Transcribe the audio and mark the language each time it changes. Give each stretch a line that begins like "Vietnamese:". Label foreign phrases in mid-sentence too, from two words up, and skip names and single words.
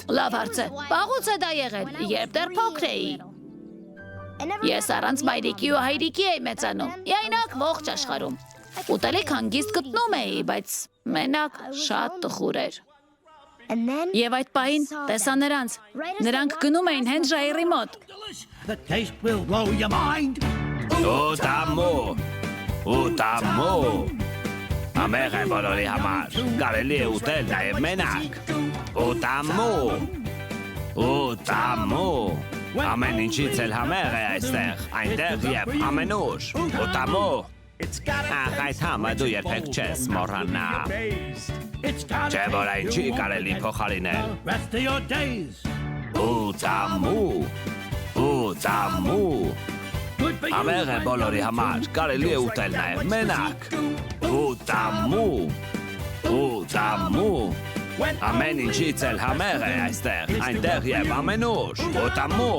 Armenian: Լավ հարց է։ Վաղուց է դա եղել, երբ դեռ փոքր էի։ Ես առանց մայրիկի ու հայրիկի էի մեծանում, միայնակ ողջ աշխարհում։ Ուտելիք հանգիստ գտնում էի, բայց մենակ շատ տխուր էր։ Եվ այդ պահին տեսա նրանց։ Նրանք գնում էին հենց ժայռի մոտ։
English: The taste will blow your mind.
Armenian: Ուտամու, ուտամու։ Ամեղ է բոլորի համար, կարելի է ուտել նաև մենակ։ Ուտամու, ուտամու։ Ամեն ինչից էլ համեղ է այստեղ, այնտեղ և ամենուր։ Ուտամու։ Ախ, այդ համը դու երբեք չես մոռանա։ Չէ որ այն չի կարելի փոխարինել։
English: Rest of your days.
Armenian: Ուտամու, ուտամու։ Ամեղ է բոլորի համար, կարելի է ուտել նաև մենակ։ Ուտամու, ուտամու։ Ամեն ինչից էլ համեղ է այստեղ, այնտեղ և ամենուր։ Ուտամու։